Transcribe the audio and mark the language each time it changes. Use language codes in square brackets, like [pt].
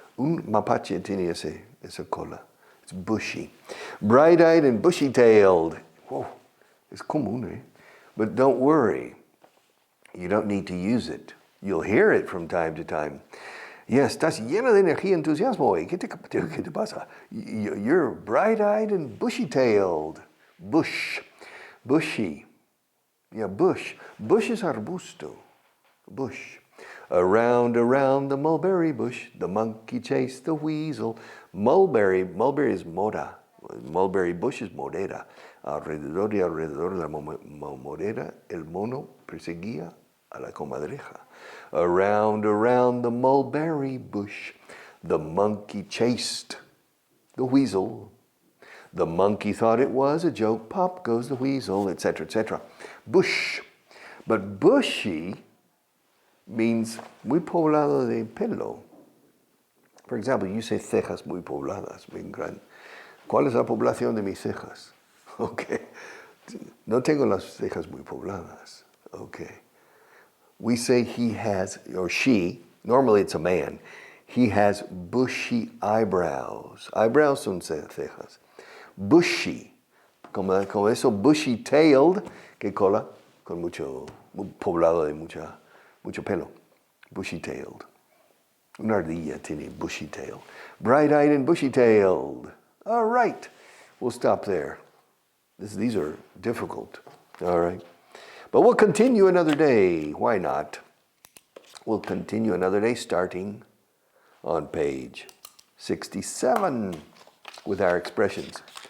[es] Un mapache tiene esa cola. [en] It's bushy. Bright-eyed and bushy-tailed. Whoa, it's común, eh? But don't worry. You don't need to use it. You'll hear it from time to time. [es] Yes, estás lleno de energía y entusiasmo hoy. ¿Qué te pasa? [en] You're bright-eyed and bushy-tailed. Bush. Bushy. Yeah, bush. Bush is arbusto. Bush. Around the mulberry bush, the monkey chased the weasel. Mulberry is mora. Mulberry bush is morera. [es] Alrededor de la morera, el mono perseguía a la comadreja. [en] Around the mulberry bush, the monkey chased the weasel. The monkey thought it was a joke. Pop goes the weasel, etc., etc. Bush. But bushy means [es] muy poblado de pelo. [en] For example, you say [es] cejas muy pobladas, bien grandes. ¿Cuál es la población de mis cejas? Okay. No tengo las cejas muy pobladas. [en] Okay. We say he has, or she, normally it's a man, he has bushy eyebrows. [es] Eyebrows son cejas. Bushy, como eso bushy-tailed, que cola, con muy poblado de mucho pelo. Bushy-tailed. Una ardilla tiene bushy-tailed. [en] Bright-eyed and bushy-tailed. All right, we'll stop there. These are difficult. All right. But we'll continue another day. Why not? We'll continue another day starting on page 67 with our expressions.